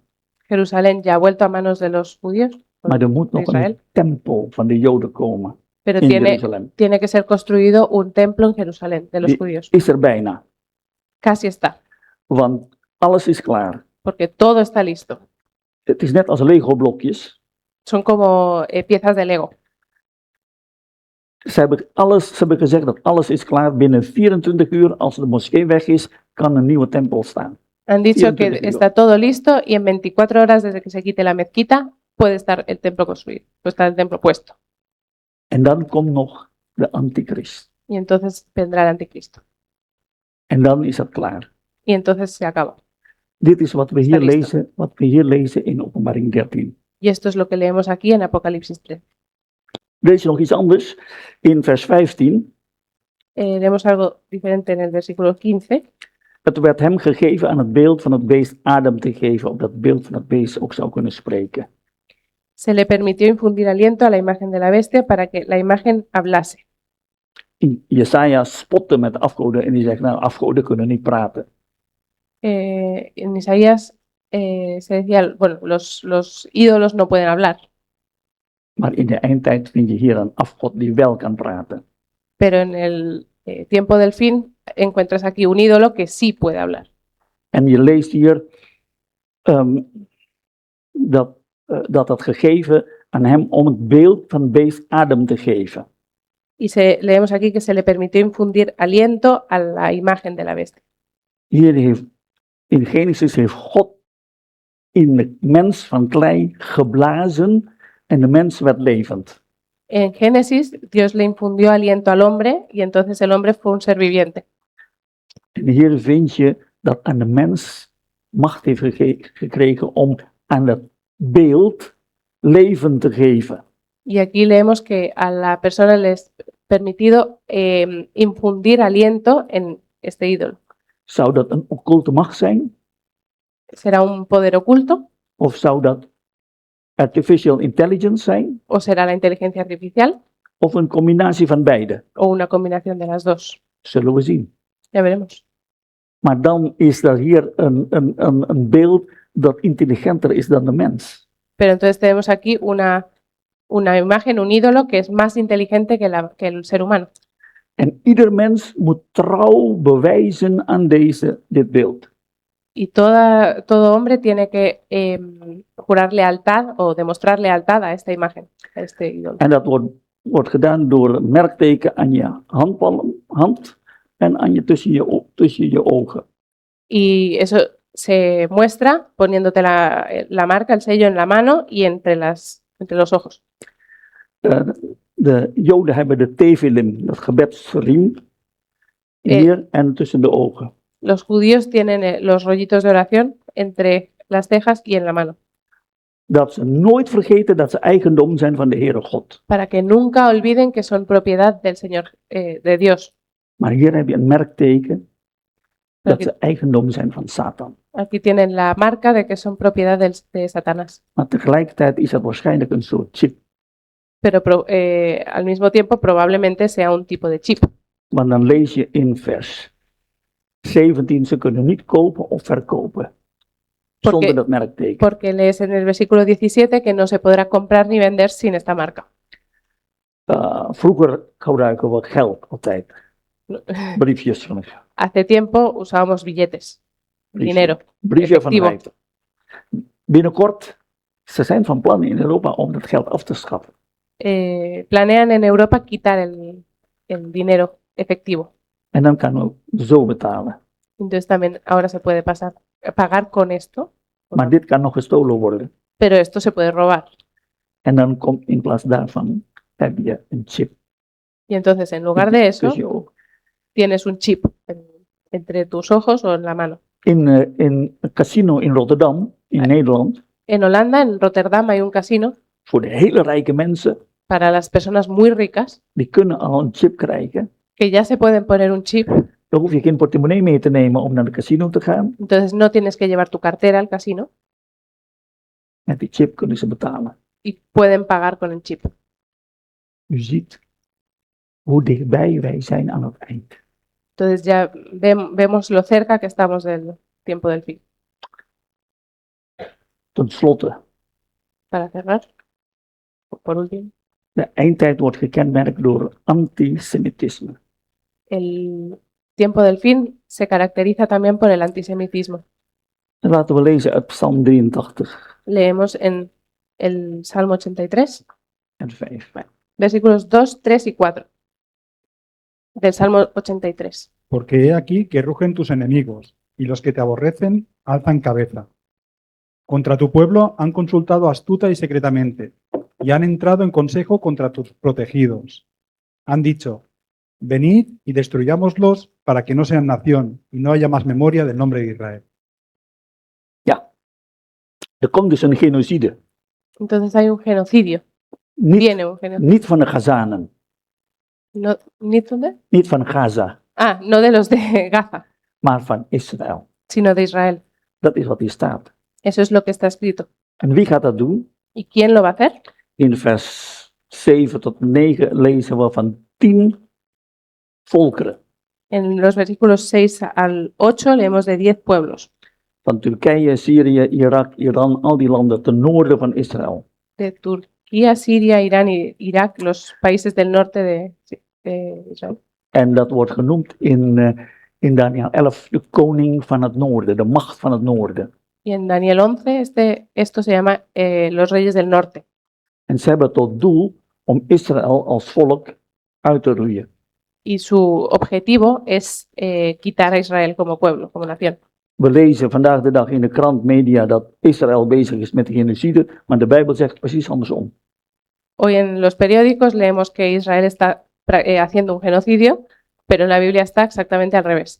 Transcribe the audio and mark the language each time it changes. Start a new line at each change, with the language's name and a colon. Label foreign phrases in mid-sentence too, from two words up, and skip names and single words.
Spanish: Jerusalén ya ha vuelto a manos de los judíos.
Dutch: Maar er moet nog Israël. een tempel van de Joden komen
Spanish: Pero
Dutch: in Jeruzalem.
Spanish: tiene que ser construido un templo en Jerusalén de los
Dutch: Die
Spanish: judíos.
Dutch: is er bijna,
Spanish: Casi está,
Dutch: want alles is klaar.
Spanish: porque todo está listo.
Dutch: Het is net als Lego-blokjes.
Spanish: Son como piezas de Lego.
Dutch: Ze hebben gezegd dat alles is klaar. Binnen 24 uur, als de moskee weg is, kan een nieuwe tempel staan.
Spanish: Han dicho que 24 está todo listo y en 24 horas desde que se quite la mezquita puede estar el templo construido, puede estar el templo puesto.
Dutch: En dan komt nog de antichrist.
Spanish: Y entonces vendrá el anticristo.
Dutch: En dan is het klaar.
Spanish: Y entonces se acaba.
Dutch: Dit is wat we
Spanish: Está
Dutch: hier
Spanish: listo.
Dutch: lezen in Openbaring 13.
Spanish: Y esto es lo que leemos aquí en Apocalipsis 3.
Dutch: Lees je nog iets anders? In vers 15.
Spanish: Leemos algo diferente en el versículo 15.
Dutch: Het werd hem gegeven aan het beeld van het beest adem te geven, opdat het beeld van het beest ook zou kunnen spreken.
Spanish: Se le permitió infundir aliento a la imagen de la bestia para que la imagen hablase.
Dutch: Jesaja spotte met afgoden en die zegt, nou, afgoden kunnen niet praten.
Spanish: En Isaías se decía, bueno, los ídolos no pueden hablar,
Dutch: Maar in de eindtijd vind je hier een afgod die wel kan praten.
Spanish: pero en el tiempo del fin encuentras aquí un ídolo que sí puede hablar.
Dutch: En je leest hier dat het gegeven aan hem om het beeld van het beest adem te geven.
Spanish: Y leemos aquí que se le permitió infundir aliento a la imagen de la bestia.
Dutch: Hier in Genesis heeft God in de mens van klei geblazen en de mens werd levend.
Spanish: En Génesis, Dios le infundió aliento al hombre y entonces el hombre fue un ser viviente.
Dutch: En hier vind je dat aan de mens macht heeft gekregen om aan het beeld leven te geven.
Spanish: Y aquí leemos que a la persona le es permitido infundir aliento en este ídolo.
Dutch: Zou dat een occulte macht zijn?
Spanish: ¿Será un poder oculto
Dutch: Of zou dat
English: artificial intelligence
Dutch: zijn?
Spanish: o será la inteligencia artificial
Dutch: Of een combinatie van beide?
Spanish: o una combinación de las dos?
Dutch: Zullen we zien.
Spanish: Ya veremos.
Dutch: Maar dan is er hier een beeld dat intelligenter is dan de mens.
Spanish: Pero entonces tenemos aquí una imagen, un ídolo que es más inteligente que el ser humano.
Dutch: En ieder mens moet trouw bewijzen aan dit beeld.
Spanish: Y todo hombre tiene que jurar lealtad o demostrar lealtad a esta imagen, a este ídolo.
Dutch: En dat wordt gedaan door een merkteken aan je hand en tussen je ogen.
Spanish: Y eso se muestra poniéndote la marca, el sello en la mano y entre los ojos.
Dutch: De Joden hebben de tefilim, dat gebedsriem, hier en tussen de ogen.
Spanish: Los judíos tienen los rollitos de oración entre las cejas y en la mano,
Dutch: Dat ze nooit vergeten dat ze eigendom zijn van de Heere God.
Spanish: para que nunca olviden que son propiedad del Señor, de Dios.
Dutch: Maar hier heb je een merkteken dat
Spanish: Aquí,
Dutch: ze eigendom zijn van Satan.
Spanish: aquí tienen la marca de que son propiedad de Satanás.
Dutch: Maar tegelijkertijd is het waarschijnlijk een soort chip.
Spanish: Pero al mismo tiempo probablemente sea un tipo de chip.
Dutch: Want dan lees je in vers 17, ze kunnen niet kopen of verkopen zonder dat merkteken.
Spanish: Porque lees en el versículo 17 que no se podrá comprar ni vender sin esta marca.
Dutch: Vroeger gebruiken we geld altijd. Briefjes van het
Spanish: Hace tiempo usábamos billetes,
Dutch: Briefje.
Spanish: dinero.
Dutch: briefje van
Spanish: Efectivo.
Dutch: 50. Binnenkort, ze zijn van plan in Europa om dat geld af te schaffen.
Spanish: Planean en Europa quitar el dinero efectivo.
Dutch: En dan kan we zo betalen.
Spanish: Entonces también ahora se puede pagar con esto,
Dutch: Maar dit kan nog gestolen worden.
Spanish: pero esto se puede robar.
Dutch: En dan komt in plaats daarvan, heb je een chip.
Spanish: Y entonces en lugar de eso,
Dutch: tussen je ogen.
Spanish: tienes un chip entre tus ojos o en la mano.
Dutch: In een casino in Rotterdam, in Nederland,
Spanish: En Holanda, en Rotterdam, hay un casino
Dutch: voor de hele rijke mensen,
Spanish: para las personas muy ricas
Dutch: die kunnen al een chip krijgen.
Spanish: que ya se pueden poner un chip.
Dutch: Dan hoef je geen portemonnee mee te nemen om naar de casino te gaan.
Spanish: Entonces no tienes que llevar tu cartera al casino
Dutch: Met die chip kunnen ze betalen.
Spanish: y pueden pagar con el chip.
Dutch: U ziet hoe dichtbij wij zijn aan het eind.
Spanish: Entonces ya vemos lo cerca que estamos del tiempo del fin.
Dutch: Ten slotte,
Spanish: Para cerrar, por último,
Dutch: de eindtijd wordt gekenmerkt door antisemitisme.
Spanish: el tiempo del fin se caracteriza también por el antisemitismo.
Dutch: En laten we lezen uit Psalm 83
Spanish: Leemos en el Salmo 83,
Dutch: en 5.
Spanish: versículos 2, 3 y 4 del Salmo 83. Porque he aquí que rugen tus enemigos, y los que te aborrecen alzan cabeza. Contra tu pueblo han consultado astuta y secretamente, y han entrado en consejo contra tus protegidos. Han dicho, venid y destruyámoslos para que no sean nación, y no haya más memoria del nombre de Israel.
Dutch: Ja, er komt dus een genocide.
Spanish: Entonces hay un genocidio.
Dutch: Niet,
Spanish: Viene un genocidio.
Dutch: niet van de Gazanen,
Spanish: No, ¿niet dónde?
Dutch: niet van Gaza,
Spanish: Ah, no de los de Gaza,
Dutch: maar van Israël.
Spanish: sino de Israel.
Dutch: Dat is wat hier staat.
Spanish: Eso es lo que está escrito.
Dutch: En wie gaat dat doen?
Spanish: ¿Y quién lo va a hacer?
Dutch: In vers 7 tot 9 lezen we van 10 volkeren.
Spanish: En los versículos 6 al 8 leemos de 10 pueblos.
Dutch: Van Turkije, Syrië, Irak, Iran, al die landen ten noorden van Israël.
Spanish: De Turquía, Siria, Irán y Irak, los países del norte de Israel.
Dutch: En dat wordt genoemd in Daniel 11 de koning van het noorden, de macht van het noorden.
Spanish: Y en Daniel 11, esto se llama los reyes del norte.
Dutch: En ze hebben tot doel om Israël als volk uit te roeien.
Spanish: Y su objetivo es quitar a Israel como pueblo, como nación.
Dutch: We lezen vandaag de dag in de krant media dat Israël bezig is met de genocide, maar de Bijbel zegt precies andersom.
Spanish: Hoy en los periódicos leemos que Israel está haciendo un genocidio, pero en la Biblia está exactamente al revés.